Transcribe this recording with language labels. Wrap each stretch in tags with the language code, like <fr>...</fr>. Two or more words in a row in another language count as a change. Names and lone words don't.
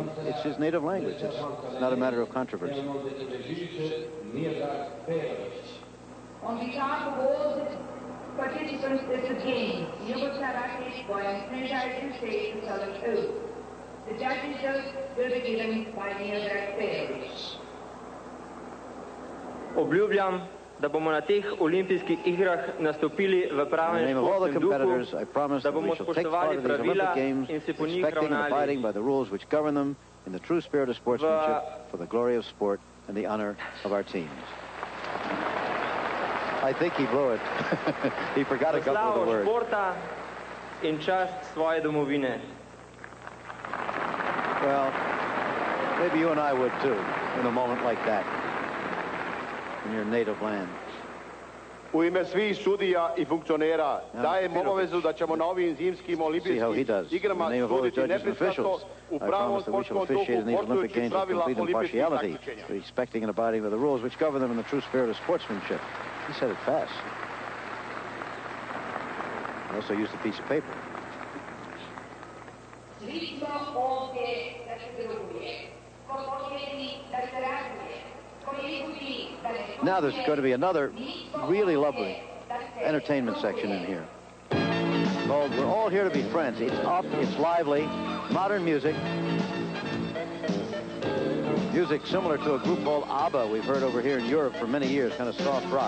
<en>It's his native language. It's not a matter of controversy. On behalf of all the participants in the game, Yugoslav athletes Boeing Križaj and state the solemn oath. The judges' oath will be given by Miodrag Pirovic.</en> <sl>Obljubljam, da bomo na teh olimpijskih igrah nastopili v pravem športnem duhu, da bomo spoštovali pravila in se po njih ravnali</sl> <en>by the rules which govern them in the true spirit of sportsmanship for the glory of sport and the honor of our teams. I think he blew it. He forgot a couple of the words.</en> <sl>Športa in čast svoje domovine.</sl> <en>Well, maybe you and I would too in a moment like that. In your native land.</en> <sr>U ime svih sudija I funkcionera dajem obavezu da ćemo na ovim zimskim olimpijskim igrama suditi nepristrasno u pravom sportskom duhu poštujući pravila olimpijskih takmičenja.</sr> <en>Respecting and abiding by the rules which govern them in the true spirit of sportsmanship. He said it fast. He also used a piece of paper.</en> <sr>Svi smo ovdje da se druguje. Ko poželi da se razvije.</sr> <en>Now there's going to be another really lovely entertainment section in here called We're All Here to Be Friends. It's up, it's lively, modern music. Music similar to a group called ABBA we've heard over here in Europe for many years, kind of soft rock.</en>